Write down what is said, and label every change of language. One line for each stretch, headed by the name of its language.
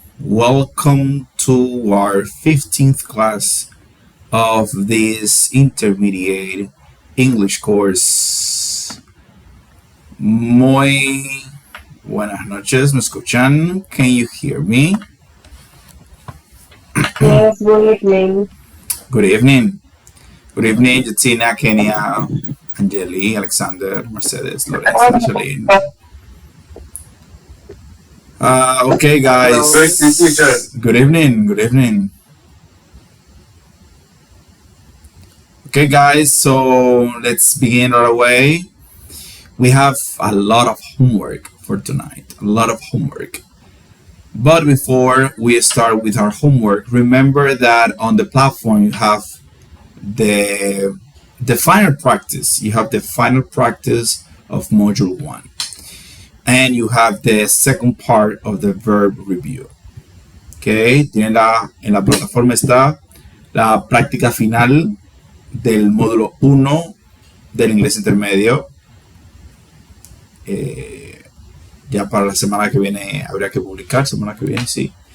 English: Welcome to our 15th class of this intermediate English course.
Spanish: Muy buenas noches, ¿me escuchan?
English: Can you hear me? Yes, good evening. Good evening. Good evening, Jatina, Kenya, Angeli, Alexander, Mercedes, Lorenzo, Angeline. Okay, guys. Good evening. Good evening. Okay, guys. So let's begin right away. We have a lot of homework for tonight. A lot of homework. But before we start with our homework, remember that on the platform you have the final practice. You have the final practice of module 1. And you have the second part of the verb review.
Spanish: Okay, en la plataforma está la práctica final del módulo 1 del inglés intermedio. Ya para la semana que viene habría que publicar, semana que viene, sí.